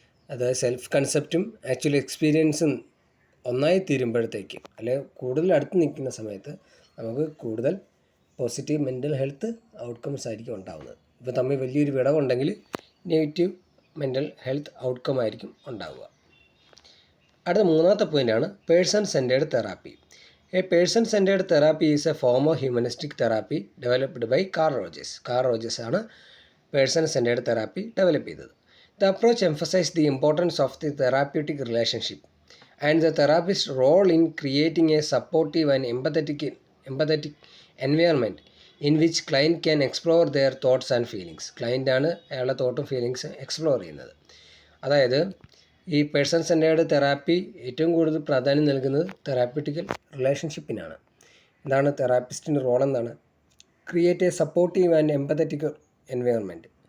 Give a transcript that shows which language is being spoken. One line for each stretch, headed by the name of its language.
Malayalam: അതായത് self കൺസെപ്റ്റും actual എക്സ്പീരിയൻസും ഒന്നായി തീരുമ്പോഴത്തേക്കും, അല്ലെങ്കിൽ കൂടുതൽ അടുത്ത് നിൽക്കുന്ന സമയത്ത് നമുക്ക് കൂടുതൽ പോസിറ്റീവ് മെൻ്റൽ ഹെൽത്ത് ഔട്ട്കംസ് ആയിരിക്കും ഉണ്ടാകുന്നത്. ഇപ്പോൾ തമ്മിൽ വലിയൊരു വിടവുണ്ടെങ്കിൽ നെഗറ്റീവ് മെൻ്റൽ ഹെൽത്ത് ഔട്ട്കം ആയിരിക്കും ഉണ്ടാവുക. അടുത്ത മൂന്നാമത്തെ പോയിൻ്റാണ് person centred therapy.
English: A person-centered therapy is a form of humanistic therapy developed by Carl Rogers.
Malayalam: Carl Rogers ആണ് person-centered therapy ഡെവലപ്പ് ചെയ്തത്.
English: The approach emphasizes the importance of the therapeutic relationship and the therapist's role in creating a supportive and empathetic environment in which client can explore their thoughts and feelings.
Malayalam: Client ആണ് അയാളുടെ തോട്ടും feelings explore ചെയ്യുന്നത്. അതായത് ഈ person centred therapy ഏറ്റവും കൂടുതൽ പ്രാധാന്യം നൽകുന്നത് therapeutical റിലേഷൻഷിപ്പിനാണ്. എന്താണ് തെറാപ്പിസ്റ്റിൻ്റെ റോൾ? എന്താണ്?
English: Create a supportive and empathetic environment.